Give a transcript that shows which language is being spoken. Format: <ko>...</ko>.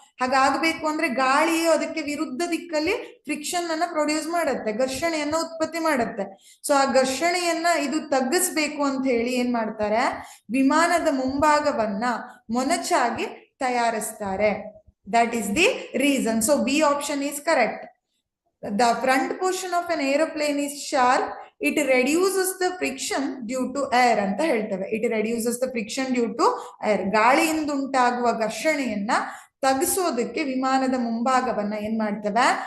<kn>ಹಾಗಾಗಬೇಕು ಅಂದ್ರೆ ಗಾಳಿಯು ಅದಕ್ಕೆ ವಿರುದ್ಧ ದಿಕ್ಕಲ್ಲಿ ಫ್ರಿಕ್ಷನ್ ಅನ್ನ ಪ್ರೊಡ್ಯೂಸ್ ಮಾಡುತ್ತೆ, ಘರ್ಷಣೆಯನ್ನ ಉತ್ಪತ್ತಿ ಮಾಡುತ್ತೆ. ಸೊ ಆ ಘರ್ಷಣೆಯನ್ನ ಇದು ತಗ್ಗಿಸ್ಬೇಕು ಅಂತ ಹೇಳಿ ಏನ್ ಮಾಡ್ತಾರೆ? ವಿಮಾನದ ಮುಂಭಾಗವನ್ನ ಮೊನಚಾಗಿ ತಯಾರಿಸ್ತಾರೆ.</kn> <en>That is the reason. So B option is correct. The front portion of an aeroplane is sharp. It reduces the friction due to air</en> <kn>ಅಂತ ಹೇಳ್ತೇವೆ.</kn> <en>It reduces the friction due to air.</en> <kn>ಗಾಳಿಯಿಂದ ಉಂಟಾಗುವ ಘರ್ಷಣೆಯನ್ನ ತಗ್ಗಿಸೋದಕ್ಕೆ ವಿಮಾನದ ಮುಂಭಾಗವನ್ನ ಏನ್ ಮಾಡ್ತೇವೆ?</kn>